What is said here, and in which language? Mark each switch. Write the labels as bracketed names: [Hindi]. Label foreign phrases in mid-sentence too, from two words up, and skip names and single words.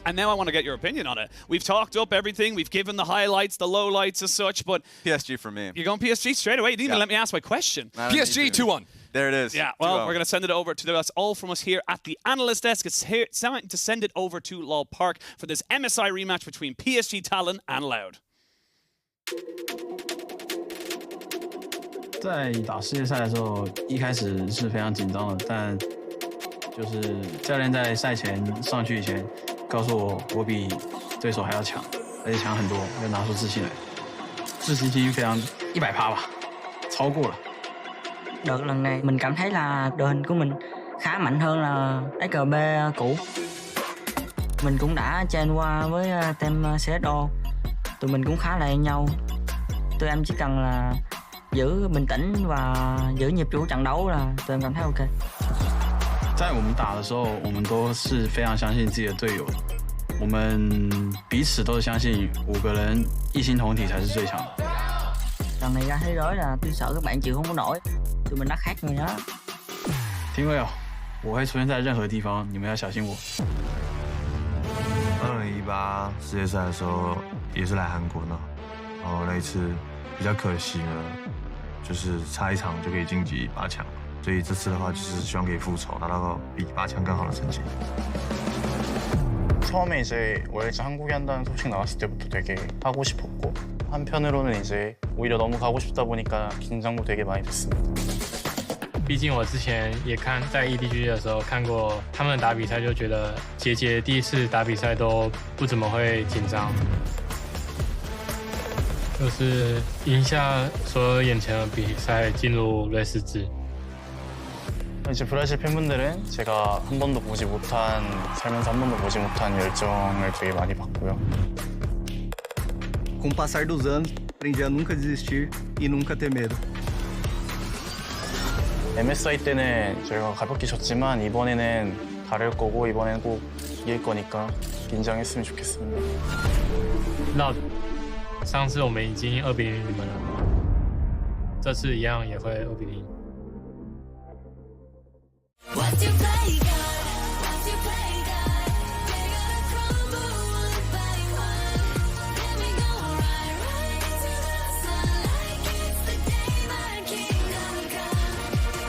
[English] And now I want to get your opinion on it. We've talked up everything. We've given the highlights, the lowlights as such, but PSG for me. You're going PSG straight away. You didn't even let me ask my question. PSG 2-1. There it is. Yeah, well, 2-0. we're going to send it over to that's all from us here at the analyst desk. It's time to send it over to LOL Park for this MSI rematch between PSG Talon and Loud. [Chinese] 在打世界赛的时候，一开始是非常紧张的，但就是教练在赛前上去以前告訴我比對手還要強，而且強很多，要拿出自信來。自信心非常100%吧，超過了。 [Vietnamese] Đợt lần này mình cảm thấy là đội hình của mình khá mạnh hơn là SKB cũ. Mình cũng đã train qua với team CSO, tụi mình cũng khá là yêu nhau. Tụi em chỉ cần là giữ bình tĩnh và giữ nhịp chủ trận đấu là tụi em cảm thấy ok. [Chinese] 在我们打的时候，我們都是非常相信自己的隊友，我們彼此都是相信5個人一心同體才是最強的。 [Vietnamese] Lần này ra thế giới là tôi sợ các bạn chịu không có nổi, tụi mình đã khác người đó. [Chinese] 聽過有，我會出現在任何地方，你們要小心我。 2018世界賽的時候也是來韓國呢，然後那一次比較可惜呢，就是差一場就可以晉級8強，所以這次的話就是希望可以復仇，拿到比8強更好的成績。 [Korean] 처음에 이제 월즈 한국에 한다는 소식 나왔을 때부터 되게 하고 싶었고 한편으로는 이제 오히려 너무 가고 싶다 보니까 긴장도 되게 많이 됐습니다. [Chinese] 毕竟我之前也看在 EDG 的时候看过他们打比赛，就觉得杰第一次打比赛都不怎么会紧张，就是赢下所有眼前的比赛，进入瑞士制。 [Korean] 이제 브라질 팬분들은 제가 한 번도 보지 못한 살면서 한 번도 보지 못한 열정을 되게 많이 받고요. [Portuguese] Com o passar dos anos, aprendi a nunca desistir e nunca ter medo. [Korean] MSI 때는 저희가 가볍게 졌지만 이번에는 다를 거고 이번에는 꼭 이길 거니까 긴장했으면 좋겠습니다. [Chinese] 那上次我们已经2-0你们了，这次一样也会2-0。 [English] What's your play, God? What's your play, God? They're gonna crumble one by one. Then we go right into the sun like it's the day my kingdom come.